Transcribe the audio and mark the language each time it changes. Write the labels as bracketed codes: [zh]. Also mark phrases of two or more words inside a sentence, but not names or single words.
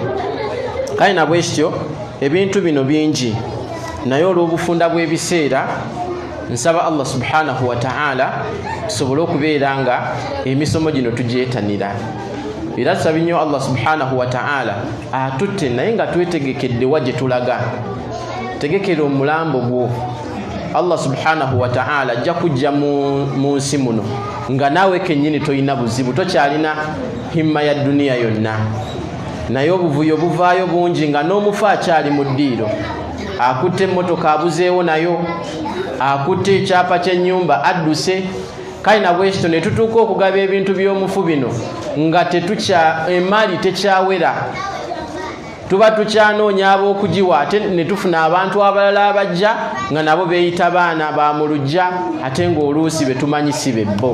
[lg] Kale na bwekityo ebintu bino bingi, naye olw'obufunda bw'ebiseera nsaba Allah [ar] سبحانه وتعالى [lg] tusobole okubeera nga emisomo gino tugyetanira. Era tusaba nnyo Allah [ar] سبحانه وتعالى [lg] atutte naye nga twetegekedde wa gye tulaga. Tegekera omulambo gwo. Allah [ar] سبحانه وتعالى [lg] ajja kujja mu nsi muno nga naawe kennyini toyina buzibu, tokyalina himma ya duniya yonna, naye obuvuyo buvaayo bungi nga n'omufu akyali mu ddiiro, akutte emmotoka abuzeewo nayo, akutte ekyapa ky'ennyumba adduse. Kale na bwekityo ne tutuuka okugaba ebintu by'omufu bino nga emaali tekyawera, tuba tukyanoonya ab'okugiwa, ate ne tufuna abantu abalala abajja nga nabo beeyita baana ba mu luggya, ate ng'oluusi be tumanyi si be bo.